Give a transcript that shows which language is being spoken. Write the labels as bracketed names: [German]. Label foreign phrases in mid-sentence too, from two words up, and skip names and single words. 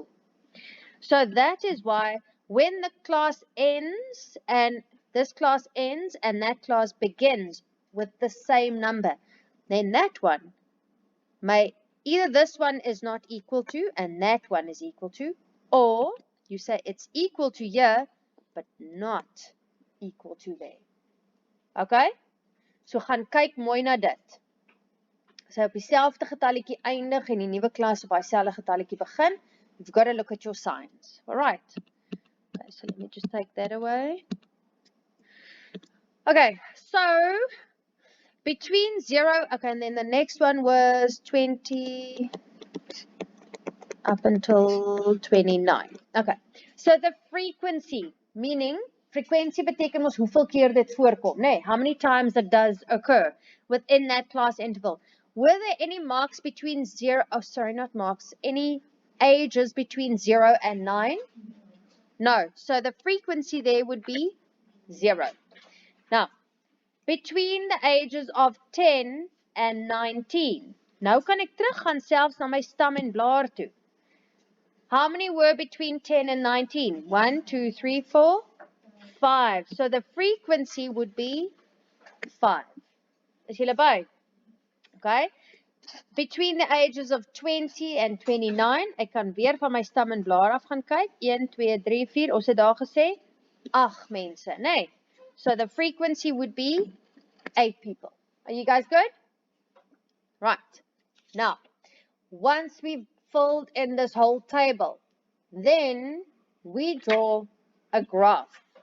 [English] So that is why when the class ends, and this class ends, and that class begins with the same number, then that one may, either this one is not equal to, and that one is equal to, or you say it's equal to here, but not equal to there. [Afrikaans] Okay? So gaan kyk mooi na dit. As hy op dieselfde getalletjie eindig en die nuwe klas op dieselfde getalletjie begin, [English] you've got to look at your signs. Alright. Okay, so let me just take that away. Okay, so between 0, okay, and then the next one was 20 up until 29. Okay, so the frequency, meaning frequency [Afrikaans] beteken ons hoeveel keer dit voorkom, nee, [English] how many times it does occur within that class interval. Were there any marks between 0, oh sorry, not marks, any ages between 0 and 9? No, so the frequency there would be 0. Now, between the ages of 10 and 19. [Afrikaans] Nou kan ek teruggaan selfs na my stam en blaar toe. [English] How many were between 10 and 19? 1, 2, 3, 4, 5. So the frequency would be 5. [Afrikaans] Is julle by? [English] Okay. Between the ages of 20 and 29, [Afrikaans] ek kan weer van my stam en blaar af gaan kyk. 1, 2, 3, 4. Ons het daar gesê 8 mense, nee. [English] So the frequency would be 8 people. Are you guys good? Right. Now, once we've filled in this whole table, then we draw a graph.